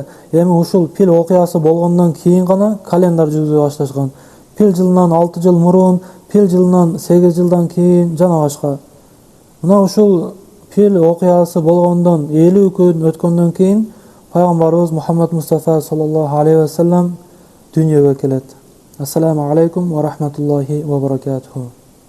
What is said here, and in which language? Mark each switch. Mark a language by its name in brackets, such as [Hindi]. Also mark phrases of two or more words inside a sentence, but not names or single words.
[Kyrgyz] Эми ушул пил окуясы болгондон кийин гана календар жүргүзө башташкан. Пил жылынан 6 жыл мурун, пил жылынан 8 жылдан кийин жана башка. Мына ушул пил окуясы болгондон 50 күн өткөндөн кийин пайгамбарыбыз Мухаммад Мустафа [Arabic] صلى الله عليه وسلم [Kyrgyz] дүйнөгө келет. [Arabic] السلام عليكم ورحمة الله وبركاته.